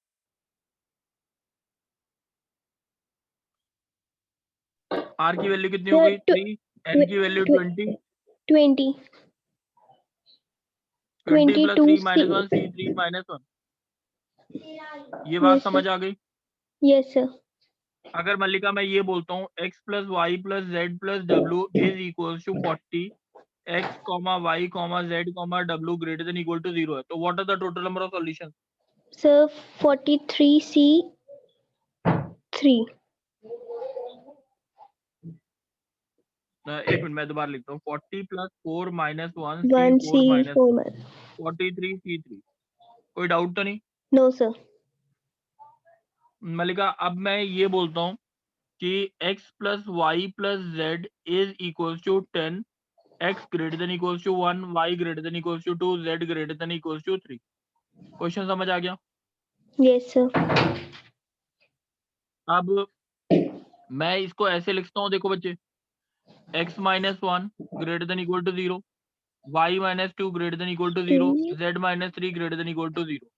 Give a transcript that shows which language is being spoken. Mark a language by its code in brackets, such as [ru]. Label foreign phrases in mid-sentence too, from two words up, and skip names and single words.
[hi] r की वैल्यू कितनी हो [en] Sir, [hi] गई? 3, n की वैल्यू 20, 20. 20 + 22 3 - C. 1 c3 - 1। ये बात [en] Yes, [hi] समझ [en] sir. [hi] आ गई? [en] Yes, sir. [hi] अगर मल्लिका मैं ये बोलता हूँ x + y + z + w [en] is equals to [hi] 40, [en] x, y, z, w greater than equal to 0 [hi] है, तो [en] what are the total number of solutions? Sir, 43 C 3. [hi] एक मिनट मैं दोबारा लिखता हूँ 40 प्लस 4 माइनस 1 1 C4 C माइनस 4 minus. 43 C3। कोई डाउट तो नहीं [en] No, sir. मलिका? [hi] अब मैं ये बोलता हूँ कि [en] x plus y plus z is equal to 10, x greater than equals to 1, y greater than equals to 2, z greater than equals to 3. [hi] क्वेश्चन समझ आ गया? [en] Yes, sir. [hi] अब मैं इसको ऐसे लिखता हूँ, देखो बच्चे, [en] x minus 1 greater than equal to 0, y minus 2 greater than equal to 0, z minus 3 greater than equal to 0.